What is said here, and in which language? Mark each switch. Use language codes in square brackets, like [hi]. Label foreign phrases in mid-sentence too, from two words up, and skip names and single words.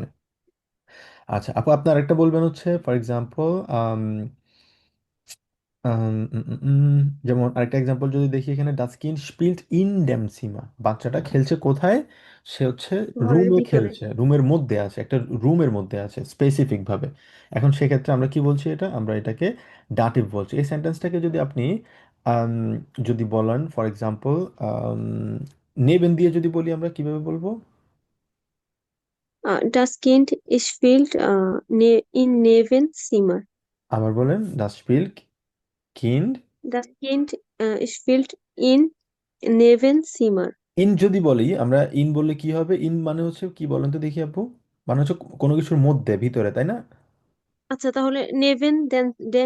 [bn] আচ্ছা আপু, আপনার একটা বলবেন হচ্ছে [en] for example [bn] আম, উম, উম, উম, যেমন আরেকটা এক্সাম্পল যদি দেখি এখানে, [de] Das Kind spielt in dem Zimmer, [bn] বাচ্চাটা খেলছে কোথায়, সে হচ্ছে ঘরের রুমে ভিতরে। খেলছে, রুমের মধ্যে আছে, একটা রুমের মধ্যে আছে স্পেসিফিক ভাবে। এখন সেক্ষেত্রে আমরা কি বলছি, এটা আমরা এটাকে ডাটিভ বলছি। এই সেন্টেন্সটাকে যদি আপনি আম, যদি বলেন [en] for example [bn] নেবেন দিয়ে যদি বলি, আমরা কিভাবে বলবো? [de] Das Kind spielt in Nebenzimmer. [bn] আবার বলেন, [de] Das spielt Kind. Das Kind spielt in Nebenzimmer. [bn] ইন যদি বলি আমরা, ইন বললে কি হবে, ইন মানে হচ্ছে কি বলেন তো দেখি আপু, মানে হচ্ছে কোনো কিছুর মধ্যে ভিতরে, তাই না? আচ্ছা, তাহলে [de] neben dem